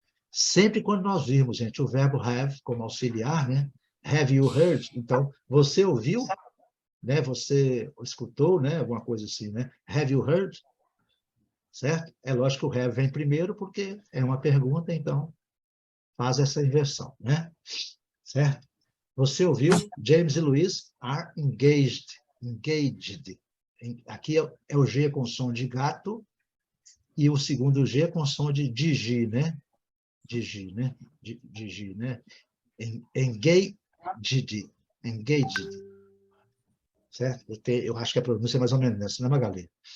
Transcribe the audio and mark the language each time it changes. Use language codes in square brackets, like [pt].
[pt] Sempre quando nós virmos, gente, o verbo have como auxiliar, né? [en] Have you heard? [pt] Então, você ouviu? Né? Você escutou, né? Alguma coisa assim, né? [en] Have you heard? [pt] Certo? É lógico que o have vem primeiro porque é uma pergunta, então faz essa inversão, né? Certo? Você ouviu? [en] James e Louise are engaged. Engaged. [pt] Aqui é o G com som de gato e o segundo G com som de digi, né? Digi, né? Digi, né? Engaged. Engaged. Certo? Eu acho que a pronúncia é mais ou menos essa, né, Magali?